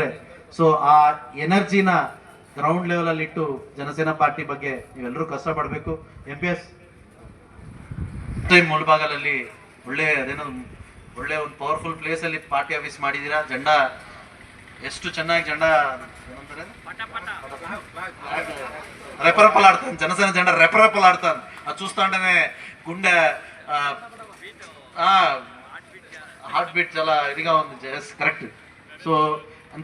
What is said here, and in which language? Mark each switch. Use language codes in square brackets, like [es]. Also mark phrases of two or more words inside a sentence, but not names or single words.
[kn] ಸೊ ಆ ಎನರ್ಜಿನ [en] ground level [kn] ಅಲ್ಲಿ ಇಟ್ಟು ಜನಸೇನಾ ಪಾರ್ಟಿ ಬಗ್ಗೆ ನೀವೆಲ್ಲರೂ ಕಷ್ಟಪಡಬೇಕು. MPS ಮುಳಬಾಗಲಲ್ಲಿ ಒಳ್ಳೆ ಒಂದು [en] powerful place [kn] ಅಲ್ಲಿ [en] party office [kn] ಮಾಡಿದೀರಾ. ಜೆಂಡಾ ಎಷ್ಟು ಚೆನ್ನಾಗಿ రెపరెపలాడుతాను. [te] జనసేన జెండా రెపరెపలాడుతాను. అది చూస్తా ఉంటేనే గుండె [en] heart beat [te] చాలా ఇదిగా ఉంది. [en] correct. so